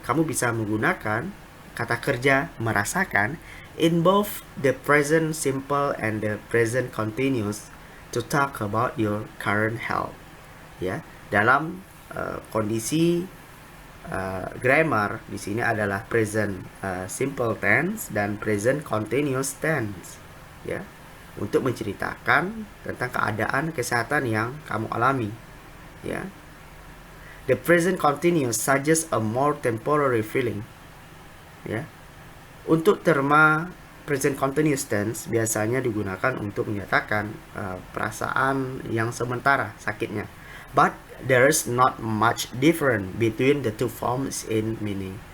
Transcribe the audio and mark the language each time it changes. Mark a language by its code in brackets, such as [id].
[id] Kamu bisa menggunakan kata kerja merasakan [en] in both the present simple and the present continuous to talk about your current health, ya. [id] Dalam kondisi grammar di sini adalah present simple tense dan present continuous tense, ya, untuk menceritakan tentang keadaan kesehatan yang kamu alami, ya. [en] The present continuous suggests a more temporary feeling, ya. [id] Untuk terma present continuous tense biasanya digunakan untuk menyatakan perasaan yang sementara sakitnya. [en] But there is not much difference between the two forms in meaning.